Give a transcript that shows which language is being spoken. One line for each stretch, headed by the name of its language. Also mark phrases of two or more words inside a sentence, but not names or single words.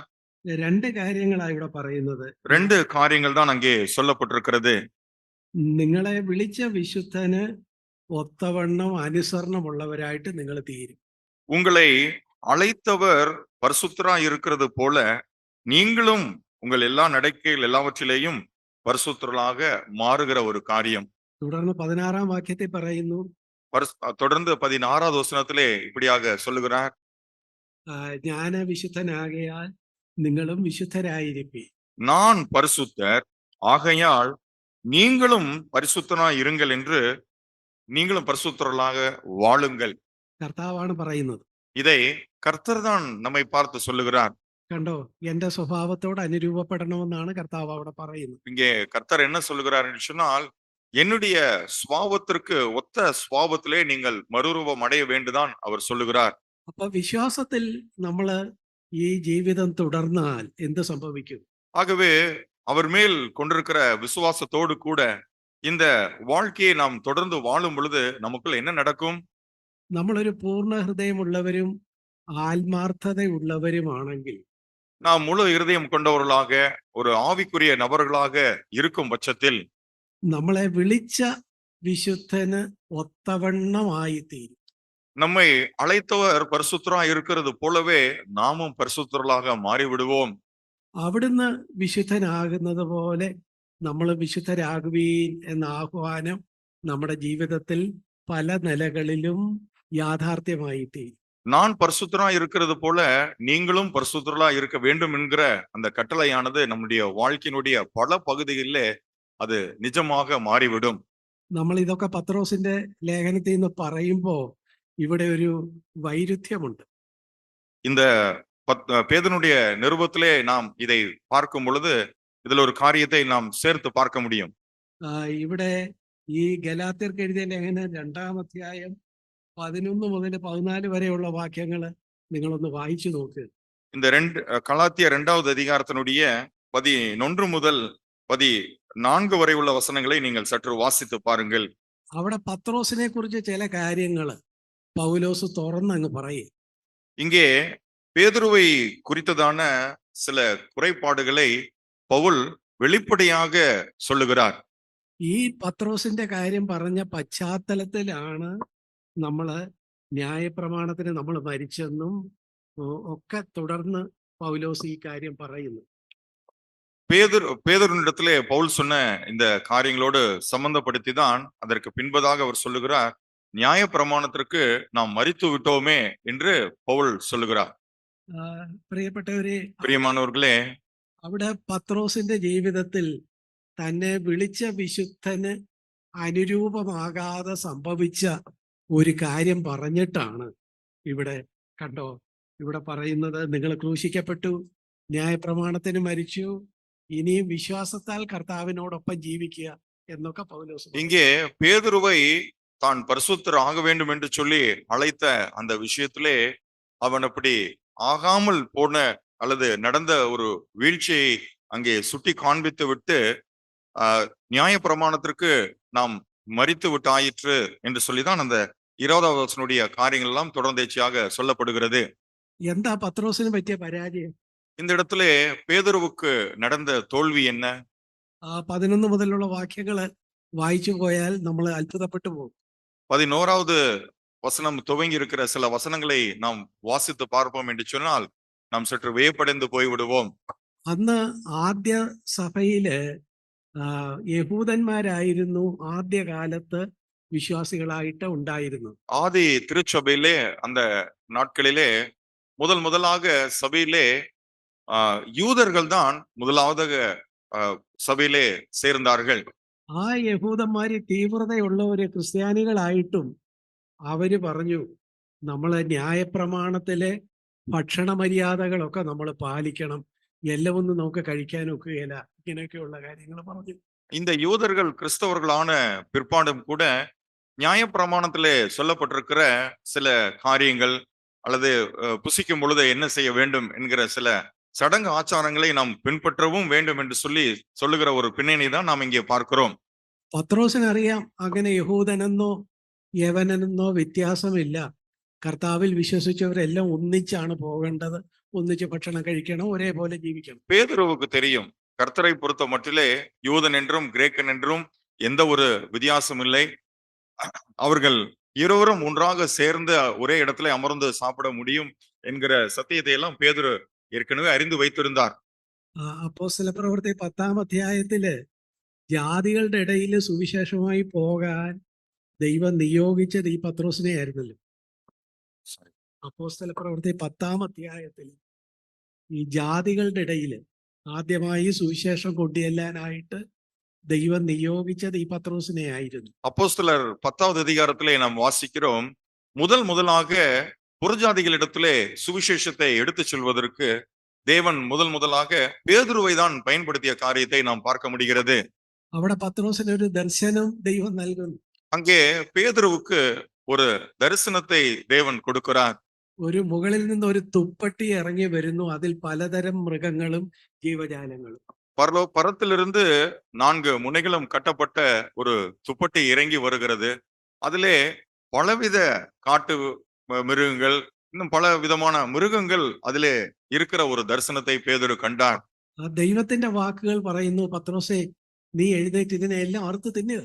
Malayalam: രണ്ട് കാര്യങ്ങളാണ് ഇവിടെ പറയുന്നത്.
Tamil: ரெண்டு காரியங்கள் தான் அங்கே சொல்லப்பட்டிருக்கிறது.
Malayalam: നിങ്ങളെ വിളിച്ച വിശുദ്ധന് ഒത്തവണ്ണം അനുസരണമുള്ളവരായിട്ട് നിങ്ങൾ തീരും.
Tamil: உங்களை அழைத்தவர் பரிசுத்தராய் இருக்கிறது போல நீங்களும் உங்கள் எல்லா நடக்கைகள் எல்லாவற்றிலேயும் பரிசுத்தர்களாக மாறுகிற ஒரு காரியம்.
Malayalam: തുടർന്ന് 16-ാം വാക്യത്തിൽ പറയുന്നു,
Tamil: தொடர்ந்து 16வது வசனத்திலே இப்படியாக சொல்லுகிறார்.
Malayalam: ഞാൻ വിശുദ്ധനാകയാൽ നിങ്ങളും വിശുദ്ധരായിരിப்பீர்.
Tamil: நான் பரிசுத்தர் ஆகையால் நீங்களும் பரிசுத்தராய் இருங்கள் என்று நீங்களும் பரிசுத்தர்களாக வாழுங்கள்.
Malayalam: കർത്താവാണ് പറയുന്നത്.
Tamil: இதை கர்த்தர் தான் நம்மை பார்த்து சொல்லுகிறார்.
Malayalam: കണ്ടോ, എന്റെ സ്വഭാവത്തോട് അനുരൂപപ്പെടണമെന്നാണ് കർത്താവ് അവിടെ പറയുന്നത്.
Tamil: இங்கே கர்த்தர் என்ன சொல்லுகிறார் என்று சொன்னால், என்னுடைய சுவாபத்திற்கு ஒத்த சுவாபத்திலே நீங்கள் மறுரூபம் அடைய வேண்டுதான் அவர் சொல்லுகிறார்.
Malayalam: അപ്പൊ വിശ്വാസത്തിൽ നമ്മൾ ഈ ജീവിതം തുടർന്നാൽ എന്ത് സംഭവിക്കും?
Tamil: ஆகவே அவர் மேல் கொண்டிருக்கிற விசுவாசத்தோடு கூட இந்த வாழ்க்கையை நாம் தொடர்ந்து வாழும் பொழுது நமக்குள் என்ன நடக்கும்?
Malayalam: നമ്മളൊരു പൂർണ്ണ ഹൃദയമുള്ളവരും ആത്മാർത്ഥതയുള്ളവരുമാണെങ്കിൽ
Tamil: நாம் முழு இருதயம் கொண்டவர்களாக ஒரு ஆவிக்குரிய நபர்களாக இருக்கும் பட்சத்தில்
Malayalam: നമ്മളെ വിളിച്ച വിശുദ്ധന് ഒത്തവണ്ണമായി തീരും.
Tamil: நம்மை அழைத்தவர் பரிசுத்தரா இருக்கிறது போலவே நாமும் பரிசுத்தர்களாக மாறிவிடுவோம்.
Malayalam: അവിടുന്ന് വിശുദ്ധനാകുന്നത് പോലെ നമ്മൾ വിശുദ്ധരാകുവീൻ എന്ന ആഹ്വാനം നമ്മുടെ ജീവിതത്തിൽ പല നിലകളിലും യാഥാർത്ഥ്യമായി തീരും.
Tamil: நான் பரிசுத்தரா இருக்கிறது போல நீங்களும் பரிசுத்தரா இருக்க வேண்டும் என்கிற அந்த கட்டளையானது நம்முடைய வாழ்க்கையினுடைய பல பகுதிகளிலே அது நிஜமாக மாறிவிடும்.
Malayalam: നമ്മൾ ഇതൊക്കെ പത്രോസിന്റെ ലേഖനത്തിൽ നിന്ന് പറയുമ്പോൾ ഇവിടെ ഒരു വൈരുദ്ധ്യമുണ്ട്.
Tamil: இந்த பேதுருடைய நிருபத்திலே நாம் இதை பார்க்கும் பொழுது இதுல ஒரு காரியத்தை நாம் சேர்த்து பார்க்க முடியும்.
Malayalam: ഇവിടെ ഈ ഗലാത്യർക്ക് എഴുതിയ ലേഖനം 2-ാം അധ്യായം 11 മുതൽ 14 വരെയുള്ള വാക്യങ്ങൾ നിങ്ങളൊന്ന് വായിച്ചു നോക്ക്.
Tamil: இந்த கலாத்தியர் 2வது அதிகாரத்தினுடைய 11 முதல் 14 வரை உள்ள வசனங்களை நீங்கள் சற்று வாசித்து பாருங்கள்.
Malayalam: അവിടെ പത്രോസിനെ കുറിച്ച് ചില കാര്യങ്ങൾ പൗലോസ് തുറന്നങ്ങ് പറയും.
Tamil: இங்கே பேதுருவை குறித்ததான சில குறைபாடுகளை பவுல் வெளிப்படையாக சொல்லுகிறார்.
Malayalam: ഈ പത്രോസിന്റെ കാര്യം പറഞ്ഞ പശ്ചാത്തലത്തിലാണ് നമ്മള് ന്യായപ്രമാണത്തിന് നമ്മൾ മരിച്ചെന്നും ഒക്കെ തുടർന്ന് പൗലോസ് ഈ കാര്യം പറയുന്നു.
Tamil: பேதுருவிடத்திலே பவுல் சொன்ன இந்த காரியங்களோடு சம்பந்தப்படுத்தி தான் அதற்கு பின்பதாக அவர் சொல்லுகிறார், நியாய பிரமாணத்திற்கு நாம் மரித்து விட்டோமே என்று பவுல் சொல்லுகிறார்.
Malayalam: പ്രിയപ്പെട്ടവരെ,
Tamil: பிரியமானவர்களே,
Malayalam: അവിടെ പത്രോസിന്റെ ജീവിതത്തിൽ തന്നെ വിളിച്ച വിശുദ്ധന് അനുരൂപമാകാതെ സംഭവിച്ച ഒരു കാര്യം പറഞ്ഞിട്ടാണ് ഇവിടെ കണ്ടോ ഇവിടെ പറയുന്നത്, നിങ്ങൾ ക്രൂശിക്കപ്പെട്ടു, ന്യായപ്രമാണത്തിന് മരിച്ചു, ഇനിയും വിശ്വാസത്താൽ കർത്താവിനോടൊപ്പം ജീവിക്കുക എന്നൊക്കെ പൗലോസ്.
Tamil: இங்கே பேதுருவை தான் பரிசுத்தர் ஆக வேண்டும் என்று சொல்லி அழைத்த அந்த விஷயத்திலே அவன் அப்படி ஆகாமல் போன அல்லது நடந்த ஒரு வீழ்ச்சியை அங்கே சுட்டி காண்பித்து விட்டு நியாய பிரமாணத்திற்கு நாம் மரித்து விட்டு ஆயிற்று என்று சொல்லிதான் அந்த 20வது வசனுடைய காரியங்கள் எல்லாம் தொடர்ந்தேச்சியாக சொல்லப்படுகிறது.
Malayalam: എന്താ പത്രോസിന് പറ്റിയ പരാജയം?
Tamil: இந்த இடத்திலே பேதுருவுக்கு நடந்த தோல்வி என்ன?
Malayalam: 11 മുതലുള്ള വാക്യങ്ങള് വായിച്ചു പോയാൽ നമ്മൾ അത്ഭുതപ്പെട്ടു പോകും.
Tamil: 11வது வசனம் துவங்கி இருக்கிற சில வசனங்களை நாம் வாசித்து பார்ப்போம் என்று சொன்னால் நாம் சற்று வியப்படைந்து போய்விடுவோம்.
Malayalam: അന്ന് ആദ്യ സഭയില് യഹൂദന്മാരായിരുന്നു ആദ്യകാലത്ത് വിശ്വാസികളായിട്ട് ഉണ്ടായിരുന്നു.
Tamil: ஆதி திருச்சபையிலே அந்த நாட்களிலே முதலாக சபையிலே யூதர்கள் தான் முதலாவதாக சபையிலே சேர்ந்தார்கள்.
Malayalam: ആ യഹൂദന്മാര് തീവ്രതയുള്ളവര് ക്രിസ്ത്യാനികളായിട്ടും അവര് പറഞ്ഞു, നമ്മള് ന്യായപ്രമാണത്തിലെ ഭക്ഷണ മര്യാദകളൊക്കെ നമ്മൾ പാലിക്കണം, എല്ലാമൊന്നും നമുക്ക് കഴിക്കാൻ ഒക്കുകയില്ല, ഇങ്ങനെയൊക്കെയുള്ള കാര്യങ്ങൾ പറഞ്ഞു.
Tamil: இந்த யூதர்கள் கிறிஸ்தவர்களான பிற்பாடும் கூட நியாயப்பிரமாணத்திலே சொல்லப்பட்டிருக்கிற சில காரியங்கள் அல்லது புசிக்கும் பொழுது என்ன செய்ய வேண்டும் என்கிற சில சடங்கு ஆச்சாரங்களை நாம் பின்பற்றவும் வேண்டும் என்று சொல்லுகிற ஒரு பின்னணி தான் நாம் இங்கே பார்க்கிறோம்.
Malayalam: പത്രോസിനറിയാം അങ്ങനെ യഹൂദനെന്നോ യവനെന്നോ വ്യത്യാസമില്ല, കർത്താവിൽ വിശ്വസിച്ചവരെല്ലാം ഒന്നിച്ചാണ് പോകേണ്ടത്. ഒന്നിച്ച് ഭക്ഷണം കഴിക്കണം, ഒരേപോലെ ജീവിക്കണം.
Tamil: பேதுருவுக்கு தெரியும் கர்த்தரை பொறுத்த மட்டிலே யூதன் என்றும் கிரேக்கன் என்றும் எந்த ஒரு வித்தியாசம் இல்லை. அவர்கள் இருவரும் ஒன்றாக சேர்ந்து ஒரே இடத்துல அமர்ந்து சாப்பிட முடியும் என்கிற சத்தியத்தை எல்லாம் பேதுரு ஏற்கனவே அறிந்து வைத்திருந்தார்.
Malayalam: അപ്പോസ്തല പ്രവൃത്തി 10-ാം അധ്യായത്തില് ജാതികളുടെ ഇടയിൽ സുവിശേഷമായി പോകാൻ ദൈവം നിയോഗിച്ചത് ഈ പത്രോസിനെ ആയിരുന്നല്ലോ. അപ്പോസ്തല പ്രവൃത്തി 10-ാം അധ്യായത്തിൽ ഈ ജാതികളുടെ ഇടയിൽ ആദ്യമായി സുവിശേഷം കൊണ്ടുചെല്ലാനായിട്ട് ദൈവം നിയോഗിച്ചത് ഈ പത്രോസിനെ ആയിരുന്നു.
Tamil: அப்போஸ்தலர் 10வது அதிகாரத்திலே நாம் வாசிக்கிறோம், முதலாக புறஜாதிகளிடத்திலே சுவிசேஷத்தை எடுத்துச் செல்வதற்கு தேவன் முதலாக பேதுருவை தான் பயன்படுத்திய காரியத்தை நாம் பார்க்க முடிகிறது.
Malayalam: അവിടെ പത്രോസിന് ഒരു ദർശനം ദൈവം നൽകുന്നു.
Tamil: அங்கே பேதுருவுக்கு ஒரு தரிசனத்தை தேவன் கொடுக்கிறார்.
Malayalam: ഒരു മുകളിൽ നിന്ന് ഒരു തുപ്പട്ടി ഇറങ്ങി വരുന്നു, അതിൽ പലതരം മൃഗങ്ങളും ജീവജാലങ്ങളും.
Tamil: பரத்திலிருந்து 4 முனைகளும் கட்டப்பட்ட ஒரு துப்பட்டி இறங்கி வருகிறது. அதிலே பலவித காட்டு மிருகங்கள், இன்னும் பல விதமான மிருகங்கள் அதிலே இருக்கிற ஒரு தரிசனத்தை பேதுரு கண்டார்.
Malayalam: ദൈവത്തിന്റെ വാക്കുകൾ പറയുന്നു, പത്രോസേ നീ എഴുന്നേറ്റ് ഇതിനെ എല്ലാം അറുത്ത് തിന്നുക.